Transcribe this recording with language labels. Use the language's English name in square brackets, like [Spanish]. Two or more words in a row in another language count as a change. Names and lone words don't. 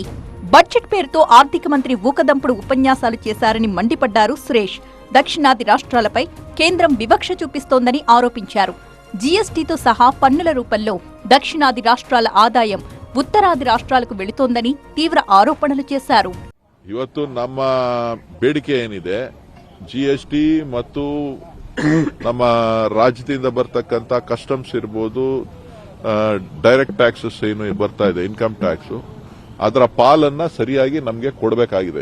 [Telugu] బడ్జెట్ పేరుతో ఆర్థిక మంత్రి ఊకదంపుడు ఉపన్యాసాలు చేశారని మండిపడ్డారు సురేష్. దక్షిణాది రాష్ట్రాలపై కేంద్రం వివక్ష చూపిస్తోందని ఆరోపించారు. జీఎస్టీతో సహా పన్నుల రూపంలో దక్షిణాది రాష్ట్రాల ఆదాయం ఉత్తరాది రాష్ట్రాలకు వెళుతోందని తీవ్ర ఆరోపణలు చేశారు. [Kannada] ಇವತ್ತು ನಮ್ಮ ಬೇಡಿಕೆ ಏನಿದೆ ಜಿಎಸ್ಟಿ ಮತ್ತು ನಮ್ಮ ರಾಜ್ಯದಿಂದ ಬರ್ತಕ್ಕಂಥ ಕಸ್ಟಮ್ಸ್ ಇರಬಹುದು, [English] direct taxes [Kannada] ಏನು ಬರ್ತಾ ಇದೆ, [English] income tax, [Kannada] ಅದರ ಪಾಲನ್ನ ಸರಿಯಾಗಿ ನಮಗೆ ಕೊಡಬೇಕಾಗಿದೆ.